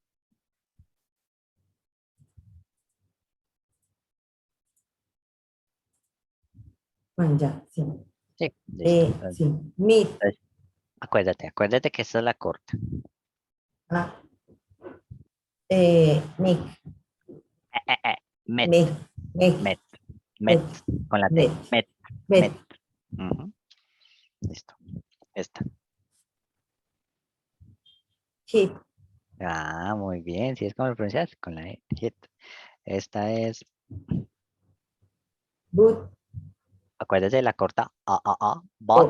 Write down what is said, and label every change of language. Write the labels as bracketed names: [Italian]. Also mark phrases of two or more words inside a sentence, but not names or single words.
[Spanish] bueno, ya, sí. Sí, listo. Sí, Meet, Entonces, acuérdate que esta es la corta. ah, Nick, Met, Nick, Nick, met, met, Met, con la T. Met, Met, met. Met, Ujú, listo. Esta. Hit, Muy bien. Si es como lo pronuncias, con la E. Hit. Esta es, Boot, acuérdate de la corta bot.